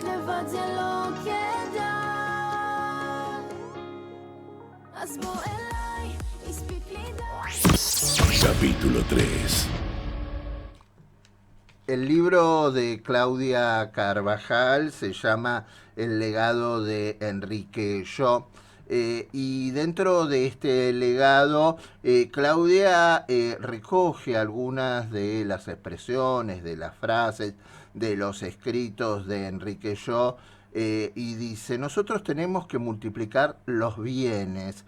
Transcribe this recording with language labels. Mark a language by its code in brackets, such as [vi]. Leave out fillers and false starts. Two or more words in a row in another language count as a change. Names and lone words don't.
[he] לבד זה לא כדאי. אז בוא אליי, הספיק לי די. [es] Capítulo 3. El libro de Claudia Carvajal se llama El legado de Enrique Yo. Y dentro de este legado, Claudia recoge algunas de las expresiones, de las frases, de los escritos de Enrique Yo, y dice: nosotros tenemos que multiplicar los bienes.